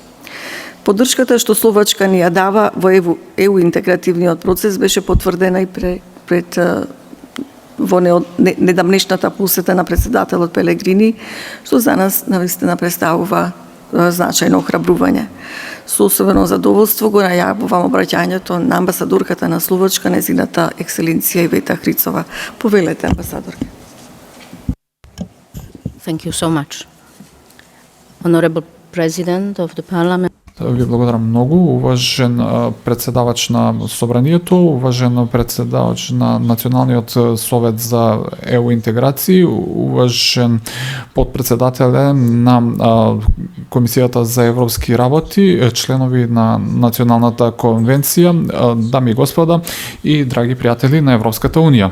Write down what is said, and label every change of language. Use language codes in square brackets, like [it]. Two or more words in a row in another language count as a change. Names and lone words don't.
[mk] Поддршката што Словачка ни ја дава во ЕУ интегративниот процес беше потврдена и пред во недавнешната посета на председателот Пелегрини, што за нас навистина представува значајно охрабрување. Со особено задоволство го најавувам обраќањето на амбасадорката на Словачка, незината екселенција Ивета Хрицова. Повелете, амбасадорка. [en] Thank you so much. Honorable President of the Parliament. [mk] Ви благодарам многу, уважен председавач на Собранието, уважен председавач на Националниот совет за ЕУ интеграција, уважен подпредседател на Комисијата за европски работи, членови на Националната конвенција, дами и господа и драги пријатели на Европската Унија.